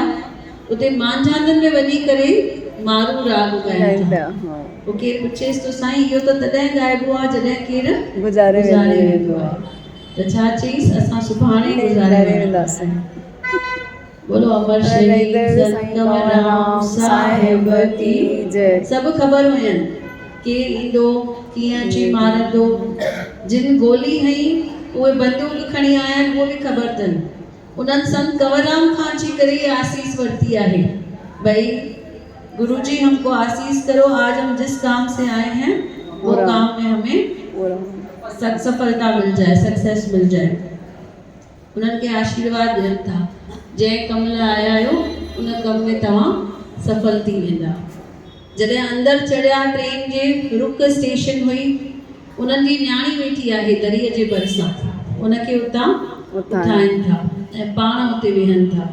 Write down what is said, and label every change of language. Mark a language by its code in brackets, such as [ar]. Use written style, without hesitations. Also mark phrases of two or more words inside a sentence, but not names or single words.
[sd] उते मांझांदनि में वञी करे मारू राग ॻाइनि था। पोइ केरु पुछेसि तो साईं इहो त तॾहिं ॻाइबो आहे जॾहिं केरु गुज़ारे वेंदो आहे। त छा चईसि असां सुभाणे गुज़ारे वेंदासीं। [hi] बोलो अमर शहीद संत कंवरराम साहिब की जय। [sd] सभु ख़बर हुयनि केरु ईंदो, कीअं अची मारंदो। जिन गोली हई उहे बंदूक खणी आया आहिनि, उहो बि ख़बर अथनि। उन्हनि संत कंवरराम खां अची करे आसीस वरिती आहे [hi] भई गुरुजी हमको आशीष करो, आज हम जिस काम से आए हैं वो काम में हमें सफलता मिल जाए, सक्सेस मिल जाए। [sd] उन्हनि खे आशीर्वाद ॾियनि था, जंहिं कम लाइ आया आहियो उन कम में तव्हां सफल थी वेंदा। जॾहिं अंदरि चढ़िया ट्रेन जे रुक स्टेशन हुई, उन्हनि जी न्याणी वेठी आहे दरीअ जे भरिसां, उनखे उतां उठाइनि था ऐं पाण उते वेहनि था।